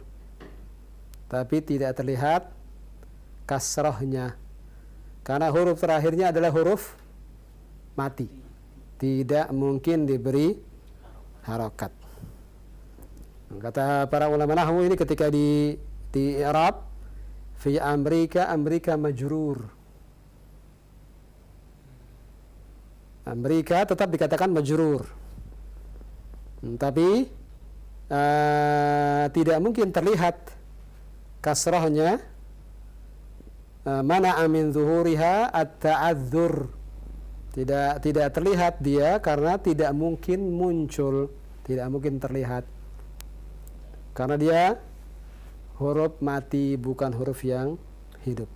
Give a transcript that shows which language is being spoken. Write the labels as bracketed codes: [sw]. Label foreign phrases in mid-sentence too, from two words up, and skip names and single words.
[id] Tapi tidak terlihat kasrahnya. Karena huruf terakhirnya adalah huruf mati. Tidak mungkin diberi harokat. Kata para ulama nahwu ini ketika di i'rab, [ar] في أمريكا، أمريكا مجرور. [id] Amrika tetap dikatakan majrur. Tapi tidak mungkin terlihat kasrahnya. [ar] منع من ظهورها التعذر, [id] tidak terlihat dia karena tidak mungkin muncul, tidak mungkin terlihat karena dia huruf mati, bukan huruf yang hidup.